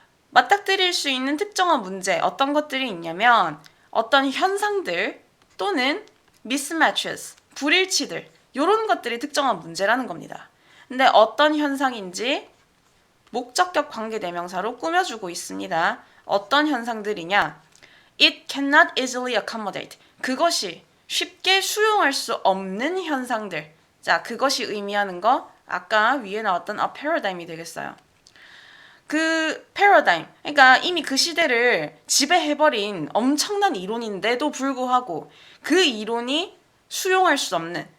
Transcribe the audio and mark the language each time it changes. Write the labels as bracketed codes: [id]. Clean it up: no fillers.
[ko] 맞닥뜨릴 수 있는 특정한 문제 어떤 것들이 있냐면 어떤 현상들 또는 mismatches, 불일치들 이런 것들이 특정한 문제라는 겁니다. 근데 어떤 현상인지 목적격 관계대명사로 꾸며주고 있습니다. 어떤 현상들이냐? [en] It cannot easily accommodate. [ko] 그것이 쉽게 수용할 수 없는 현상들. 자, 그것이 의미하는 거 아까 위에 나왔던 a paradigm이 되겠어요. 그 패러다임, 그러니까 이미 그 시대를 지배해버린 엄청난 이론인데도 불구하고 그 이론이 수용할 수 없는,